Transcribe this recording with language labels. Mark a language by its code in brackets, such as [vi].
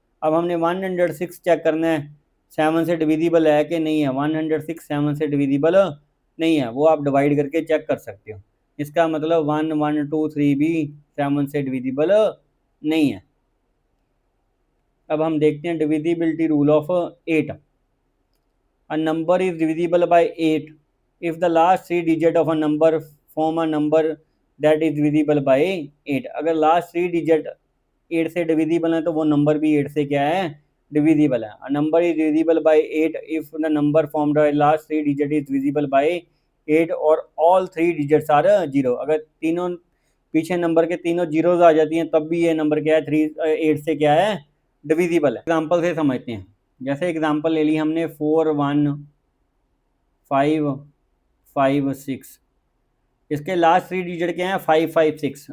[hi] अब हमने 106 चेक करना है 7 से डिविजिबल है कि नहीं है। 106 7 से डिविजिबल नहीं है, वो आप डिवाइड करके चेक कर सकते हो। इसका मतलब 1123 भी 7 से डिविजिबल नहीं है। अब हम देखते हैं divisibility rule of 8। [en] A number is divisible by 8 if the last 3 digit of a number form a number that is divisible by 8। [hi] अगर लास्ट 3 डिजिट 8 से डिविजिबल है तो वो नंबर भी 8 से क्या है डिविजिबल है। [en] A number is divisible by 8 if the number formed by last 3 digit is divisible by 8 और all 3 digits are 0। [hi] अगर तीनों पीछे नंबर के तीनों जीरोज आ जाती हैं तब भी ये नंबर क्या है 8 से क्या है डिविजिबल है। एग्जाम्पल से समझते हैं। जैसे एग्जाम्पल ले ली हमने 41556, इसके लास्ट 3 डिजिट क्या है 556।